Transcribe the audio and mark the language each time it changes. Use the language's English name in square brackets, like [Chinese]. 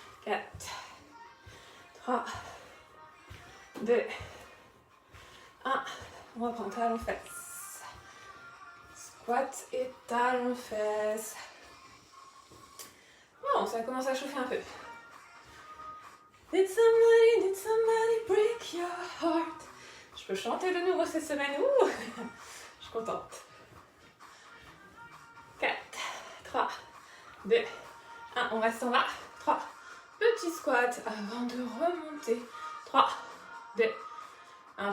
[French] 4, 3, 2, 1. On reprend talon fesse. Squat et talon fesse. Bon, ça commence à chauffer un peu. [English] Did somebody break your heart? [French] Je peux chanter de nouveau cette semaine. Ouh, je suis contente. 4, 3, 2, 1, on reste en bas. 3, petit squat avant de remonter. 3, 2, 1.